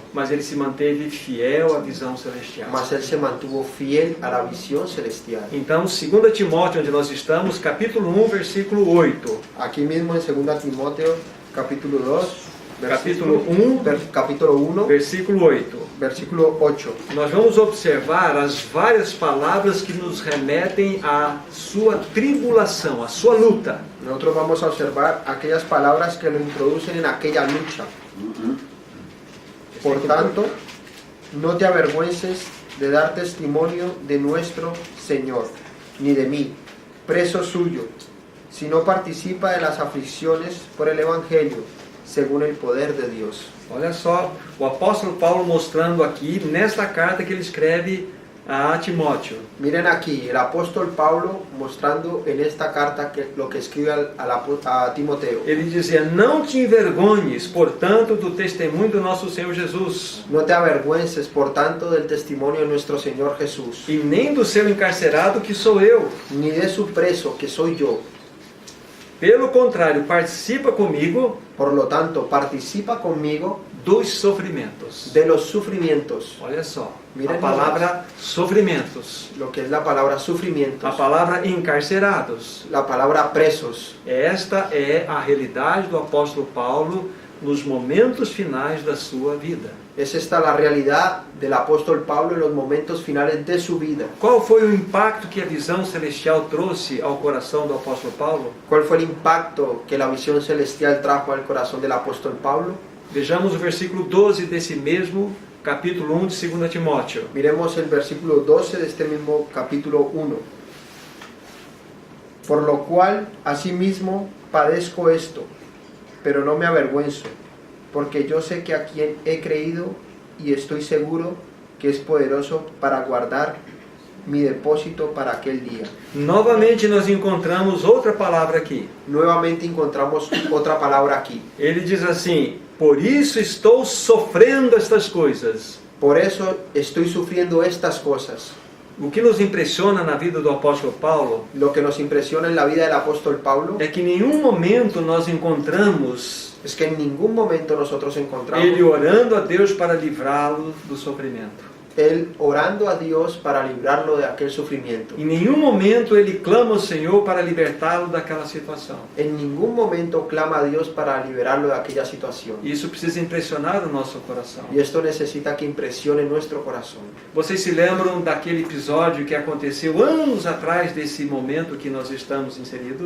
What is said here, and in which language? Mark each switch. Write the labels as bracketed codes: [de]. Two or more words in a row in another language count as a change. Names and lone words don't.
[pt] mas ele se manteve fiel à visão celestial. [es] Mas él se mantuvo fiel a la visión celestial. [pt] Então, 2 Timóteo, onde nós estamos, capítulo 1, versículo 8. [es] Aquí mismo en 2 Timoteo, capítulo 2, [pt] Capítulo 1, [es] capítulo 1, [pt] versículo 8. [es] versículo 8. [pt] Nós vamos observar as várias palavras que nos remetem à sua tribulação, à sua luta. [es] Nosotros vamos a observar aquellas palabras que lo introducen en aquella lucha. Por tanto, no te avergüences de dar testimonio de nuestro Señor, ni de mí, preso suyo, sino participa de las aflicciones por el Evangelio, según el poder de Dios. [pt] Olha só, o apóstolo Paulo mostrando aqui, nesta carta que ele escreve a Timóteo. [es] Miren aquí, el apóstol Pablo mostrando en esta carta lo que escribe a Timoteo. [pt] Ele dizia, não te envergonhes, portanto, do testemunho do nosso Senhor Jesus, [es] No te avergüences, por tanto, del testimonio de nuestro Señor Jesús, [pt] e nem do seu encarcerado, que sou eu. [es] ni de su preso, que soy yo. [pt] Pelo contrário, participa comigo [es] Por lo tanto, participa conmigo [pt] dos sofrimentos. [es] de los sufrimientos. [pt] Olha só, [es] Miren [pt] a palavra sofrimentos, [es] Lo que es la palabra sufrimientos, [pt] a palavra encarcerados. [es] la palabra presos. [pt] Esta é a realidade do apóstolo Paulo nos momentos finais da sua vida. [es] Es esta la realidad del apóstol Pablo en los momentos finales de su vida. [pt] Qual foi o impacto que a visão celestial trouxe ao coração do apóstolo Paulo? [es] ¿Cuál fue el impacto que la visión celestial trajo al corazón del apóstol Pablo? [pt] Vejamos o versículo 12 desse mesmo capítulo 1 de 2 Timóteo. [es] Miremos el versículo 12 de este mismo capítulo 1. Por lo cual, asimismo, padezco esto, pero no me avergüenzo, porque yo sé que a quien he creído y estoy seguro que es poderoso para guardar mi depósito para aquel día. [pt] Novamente nós encontramos outra palavra aqui. [es] Nuevamente encontramos otra palabra aquí. [pt] Ele diz assim, por isso estou sofrendo estas coisas. [es] Por eso estoy sufriendo estas cosas. [pt] O que nos impressiona na vida do apóstolo Paulo [es] Lo que nos impresiona en la vida del apóstol Pablo [pt] é que em nenhum momento nós encontramos [es] es que en ningún momento nosotros encontramos [pt] ele orando a Deus para livrá-lo do sofrimento. [es] él orando a Dios para librarlo de aquel sufrimiento. [pt] Em nenhum momento ele clama ao Senhor para libertá-lo daquela situação. [es] En ningún momento clama a Dios para liberarlo de aquella situación. [pt] Isso precisa impressionar o nosso coração. [es] Y esto necesita que impresione nuestro corazón. [pt] Vocês se lembram daquele episódio que aconteceu anos atrás desse momento que nós estamos inseridos?